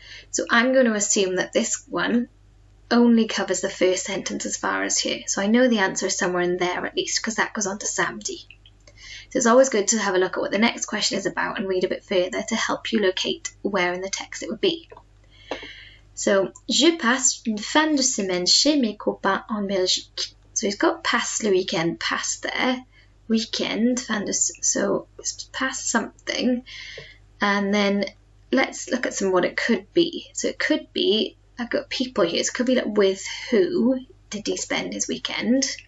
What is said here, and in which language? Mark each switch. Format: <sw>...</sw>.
<en>So I'm going to assume that this one only covers the first sentence as far as here. So I know the answer is somewhere in there at least, because that goes on to samedi. So it's always good to have a look at what the next question is about and read a bit further to help you locate where in the text it would be. So,</en> <fr>je passe une fin de semaine chez mes copains en Belgique.</fr> <en>So he's got</en> <fr>passe le weekend,</fr> <en>passe there, weekend, fin de, so it's passe something. And then let's look at what it could be. So it could be, I've got people here, so it could be like with who did he spend his weekend?</en>